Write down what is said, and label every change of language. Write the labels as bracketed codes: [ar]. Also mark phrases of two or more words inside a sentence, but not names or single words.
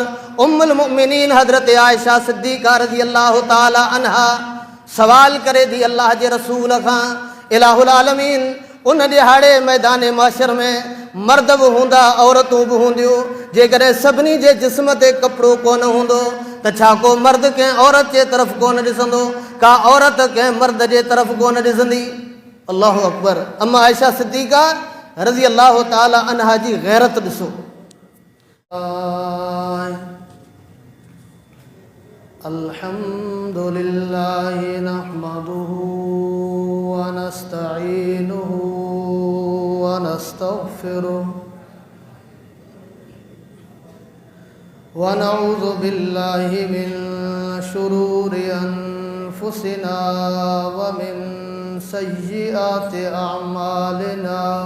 [sd] उम्मुल मुमिनीन हज़रत आयशा सिद्दीक़ा [ar] رضي الله تعالى عنها [sd] सवाल करे थी अल्लाह जे रसूल खां, [ar] إله العالمين, [sd] उन ॾिहाड़े मैदान माशर में मर्द बि हूंदा, औरतूं बि हूंदियूं, जेकॾहिं सभिनी जे जिस्म ते कपिड़ो कोन हूंदो त छा को मर्द कंहिं औरत जे तरफ़ कोन ॾिसंदो, का औरत कंहिं मर्द जे तरफ़ कोन ॾिसंदी। [ar] الله أكبر. [sd] अम्मा आयशा सिद्दीक़ा [ar] رضي الله تعالى عنها [sd] जी गैरत ॾिसो। [ar] الحمد لله نحمده ونستعينه ونستغفره ونعوذ بالله من شرور أنفسنا ومن سيئات أعمالنا.